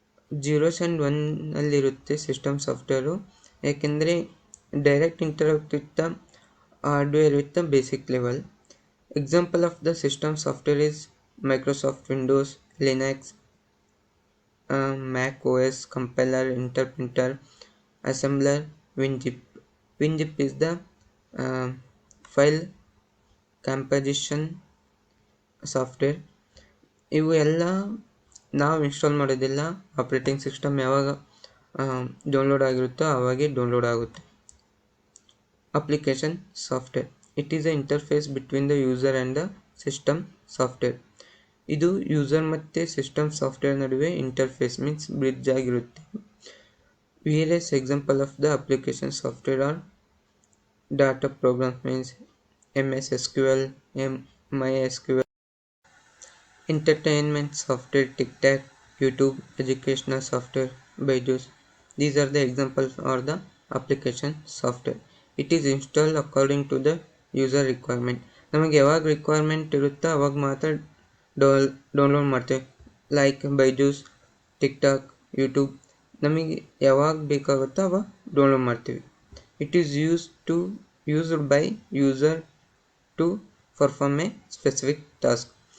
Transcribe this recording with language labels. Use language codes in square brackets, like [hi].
[kn] Zeros and ಒನ್ನಲ್ಲಿರುತ್ತೆ system software, ಏಕೆಂದರೆ [en] Direct interact with the hardware with the basic level. Example of the system software is Microsoft Windows, Linux, Mac OS, compiler, interpreter, assembler, WinZip. WinZip is the file composition software. [kn] ಇವು ಎಲ್ಲ ನಾವು install ಮಾಡೋದಿಲ್ಲ, operating system ಯಾವಾಗ download ಆಗಿರುತ್ತೋ ಆವಾಗೇ download ಆಗುತ್ತೆ. [en] Application software, it is a interface between the user and the system software. [kn] ಇದು user ಮತ್ತು system software ನಡುವೆ interface means bridge ಆಗಿರುತ್ತೆ. [en] Various example of the application software are data programs means MS SQL, MySQL. Entertainment software, TikTok, YouTube, educational software, Byju's. These are the examples or the application software. It is installed according to the user requirement. [kn] ನಮಗೆ ಯಾವಾಗ requirement ಇರುತ್ತೋ ಅವಾಗ ಮಾತ್ರ download ಮಾಡ್ತೇವೆ. Like Byju's, TikTok, YouTube ನಮಗೆ ಯಾವಾಗ ಬೇಕಾಗುತ್ತೋ ಅವಾಗ download ಮಾಡ್ತೀವಿ. [en] It is used by user to perform a specific task.